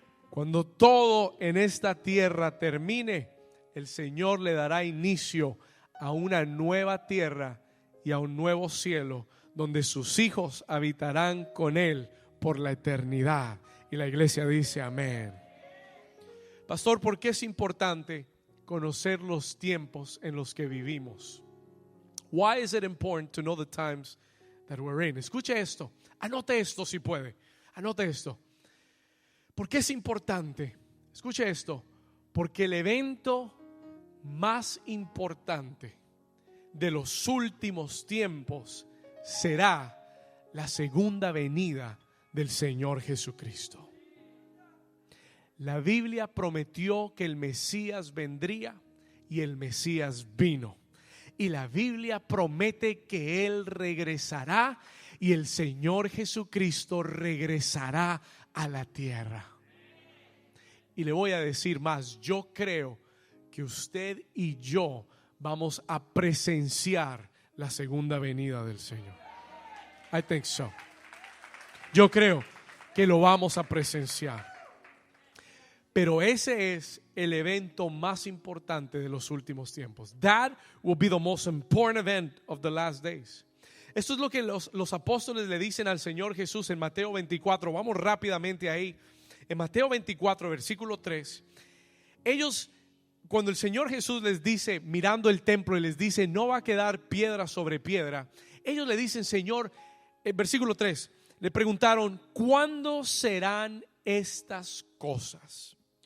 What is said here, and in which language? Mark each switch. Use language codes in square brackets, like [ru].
[es] Cuando todo en esta tierra termine, el Señor le dará inicio a una nueva tierra y a un nuevo cielo, donde sus hijos habitarán con Él por la eternidad. Y la iglesia dice amén. Pastor, ¿por qué es importante conocer los tiempos en los que vivimos? [en] Why is it important to know the times that we're in? [es] Escuche esto, anote esto si puede, anote esto. ¿Por qué es importante? Escuche esto, porque el evento más importante de los últimos tiempos será la segunda venida del Señor Jesucristo. La Biblia prometió que el Mesías vendría y el Mesías vino. Y la Biblia promete que Él regresará y el Señor Jesucristo regresará a la tierra. Y le voy a decir más, yo creo que usted y yo vamos a presenciar la segunda venida del Señor. [en] I think so. [es] Yo creo que lo vamos a presenciar. Pero ese es el evento más importante de los últimos tiempos. [en] That will be the most important event of the last days. [es] Esto es lo que los apóstoles le dicen al Señor Jesús en Mateo 24. Vamos rápidamente ahí. En Mateo 24, versículo 3. Ellos, cuando el Señor Jesús les dice, mirando el templo, y les dice, no va a quedar piedra sobre piedra. Ellos le dicen, Señor, versículo 3, le preguntaron, ¿cuándo serán estas cosas?